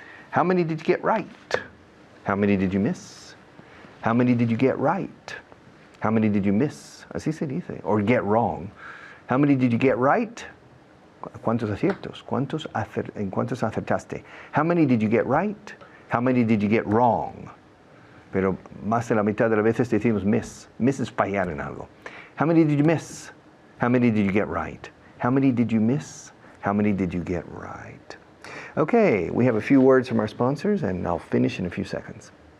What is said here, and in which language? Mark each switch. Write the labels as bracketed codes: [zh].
[en] How many did you get right? How many did you miss? How many did you get right? How many did you miss? [es] Así se dice. [en] Or get wrong. How many did you get right? [es] ¿Cuántos aciertos? ¿En cuántos acertaste? [en] How many did you get right? How many did you get wrong? [es] Pero más de la mitad de las veces decimos miss. Miss es fallar en algo. [en] How many did you miss? How many did you get right? How many did you miss? How many did you get right? Okay, we have a few words from our sponsors, and I'll finish in a few seconds.